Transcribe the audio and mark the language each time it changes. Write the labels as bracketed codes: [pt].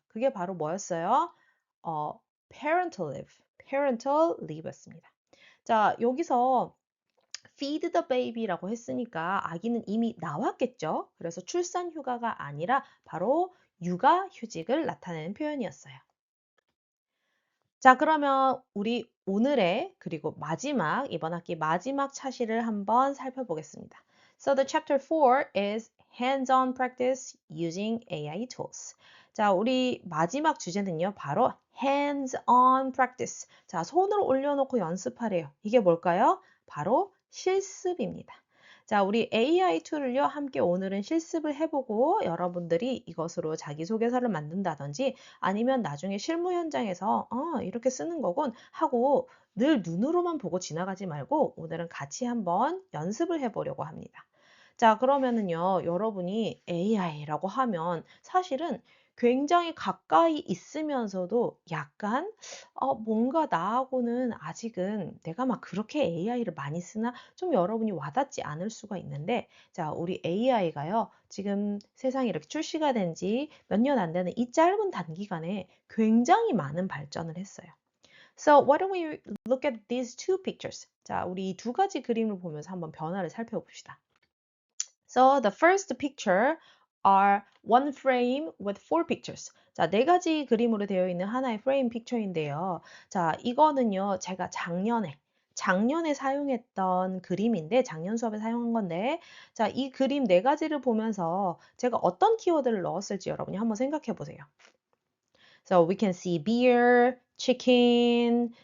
[ko] 그게 바로 뭐였어요? parental leave, parental leave였습니다. 자, 여기서 [en] feed the baby [ko] 라고 했으니까 아기는 이미 나왔겠죠? 그래서 출산 휴가가 아니라 바로 육아 휴직을 나타내는 표현이었어요. 자, 그러면 우리 오늘의 그리고 마지막, 이번 학기 마지막 차시를 한번 살펴보겠습니다. [en] So the chapter 4 is hands-on practice using AI tools. [ko] 자, 우리 마지막 주제는요, 바로 hands-on practice. 자, 손을 올려놓고 연습하래요. 이게 뭘까요? 바로 실습입니다. 자, 우리 AI 툴을요, 함께 오늘은 실습을 해보고 여러분들이 이것으로 자기소개서를 만든다든지 아니면 나중에 실무 현장에서 이렇게 쓰는 거군 하고 늘 눈으로만 보고 지나가지 말고 오늘은 같이 한번 연습을 해보려고 합니다. 자, 그러면은요, 여러분이 AI라고 하면 사실은 굉장히 가까이 있으면서도 약간 뭔가 나하고는 아직은 내가 막 그렇게 AI를 많이 쓰나 좀 여러분이 와닿지 않을 수가 있는데, 자, 우리 AI가요, 지금 세상에 이렇게 출시가 된 지 몇 년 안 되는 이 짧은 단기간에 굉장히 많은 발전을 했어요. [en] So why don't we look at these two pictures? [ko] 자, 우리 이 두 가지 그림을 보면서 한번 변화를 살펴봅시다. [en] So the first picture are one frame with four pictures. [ko] 자, 네 가지 그림으로 되어 있는 하나의 프레임 픽처인데요. 자, 이거는요, 제가 작년에 사용했던 그림인데, 작년 수업에 사용한 건데, 자, 이 그림 네 가지를 보면서 제가 어떤 키워드를 넣었을지 여러분이 한번 생각해 보세요. [en] So we can see beer, chicken.